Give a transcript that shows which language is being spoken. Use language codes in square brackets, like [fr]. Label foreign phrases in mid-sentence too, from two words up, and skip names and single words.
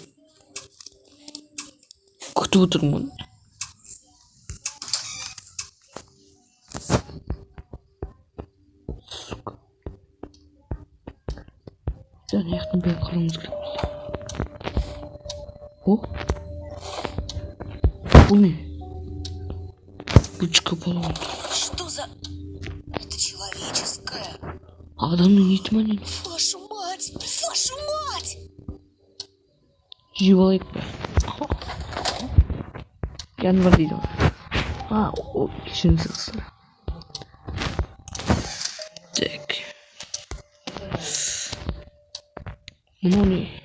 [kk] Күтіп отырмын оны. Сука. Жаңа аяқтың бәрін қарауымыз керек. Бұл не? [ru] Ручка поломана. Что за... Это человечество. [kk] Адамның еті ма не? [ru] Вашу мать! Вашу мать! [kk] Жеп алайық па? Январ дейді ғой. Кешіріңіз. Так. Мынау не?